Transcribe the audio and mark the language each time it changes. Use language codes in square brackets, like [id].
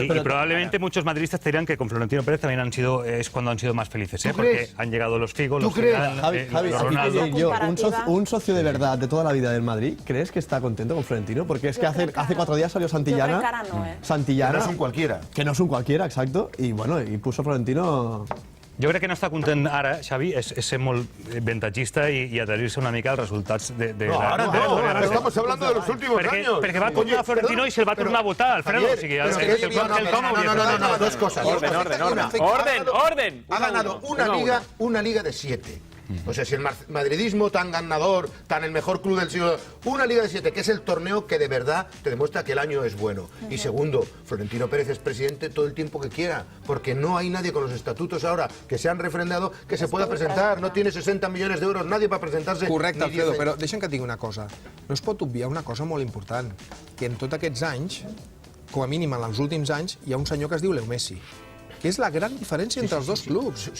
[es] Sí, y probablemente muchos madridistas te dirán que con Florentino Pérez también es cuando han sido más felices, porque han llegado los Figo, los Zidane, los Ronaldo. Un socio de verdad de toda la vida del Madrid, ¿crees que está contento con Florentino? Porque es que hace 4 días salió Santillana. Santillana, que no es un cualquiera. Que no es un cualquiera, exacto. Y bueno, y puso Florentino... [ca] Jo crec que no està content ara, Xavi, és ser molt ventatgista i adherir-se una mica als resultats de... [es] No, ara estamos hablando de los últimos años. [ca] Perquè va tornar a Florentino i se'l va tornar a votar, Alfredo. O sigui, [es] dos cosas. Orden. Ha ganado una liga de 7. O sea, si el madridismo tan ganador, tan el mejor club del siglo, una Liga de 7, que es el torneo que de verdad te demuestra que el año es bueno. Y segundo, Florentino Pérez es presidente todo el tiempo que quiera, porque no hay nadie con los estatutos ahora que se han refrendado que se pueda presentar. No tiene 60 millones de euros nadie para presentarse. [ca] Correcte, Alfredo, però deixa'm que et digui una cosa. No es pot obviar una cosa molt important, que en tots aquests anys, com a mínim en els últims anys, hi ha un senyor que es diu Leo Messi, que és la gran diferència entre els dos clubs.